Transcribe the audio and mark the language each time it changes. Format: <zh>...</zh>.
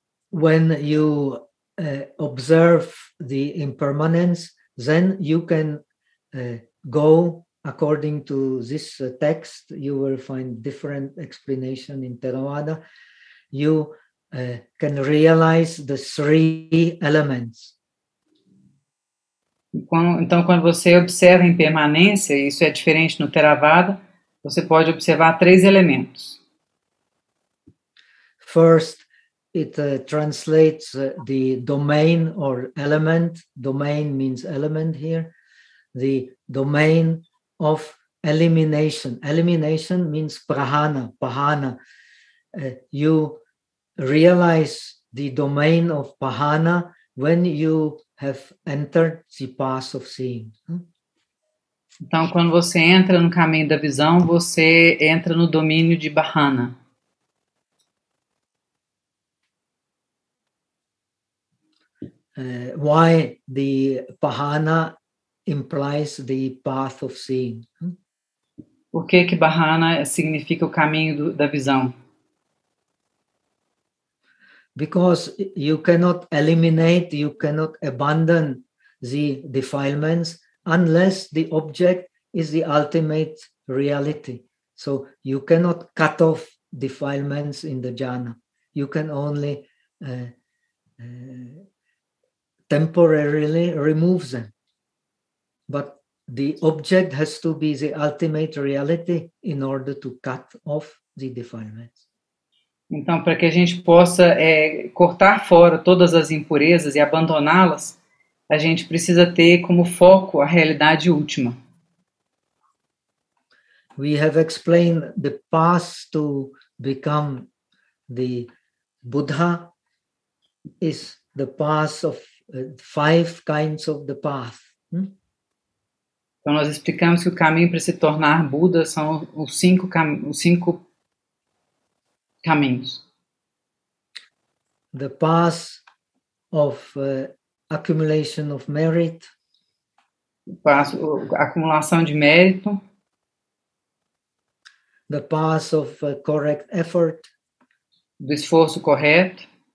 <en>When you observe the impermanence, then you can go according to this text. You will find different explanation in Theravada. You can realize the three elements.</en> <pt>Então, quando você observa a impermanência, isso é diferente no Theravada, você pode observar três elementos.</pt> <en>First, it translates the domain or element. Domain means element here. The domain of elimination. Elimination means prahana, pahana. You realize the domain of pahana when you have entered the path of seeing.</en> <pt>Então, quando você entra no caminho da visão, você entra no domínio de bahana.</pt> <en>Why the bahana implies the path of seeing?</en> <pt>Por que que bahana significa o caminho da visão?</pt> <en>Because you cannot eliminate, you cannot abandon the defilements unless the object is the ultimate reality. So you cannot cut off defilements in the jhana. You can only temporarily remove them. But the object has to be the ultimate reality in order to cut off the defilements.</en> <pt>Então, para que a gente possa cortar fora todas as impurezas e abandoná-las, a gente precisa ter como foco a realidade última.</pt> <en>We have explained the path to become the Buddha is the path of five kinds of the path.</en> <pt>Então nós explicamos que o caminho para se tornar Buda são os cinco caminhos.</pt> <en>The path of accumulation of merit.</en> <pt>Acumulação de mérito.</pt> <en>The path of correct effort.</en> <pt>Do esforço correto.</pt>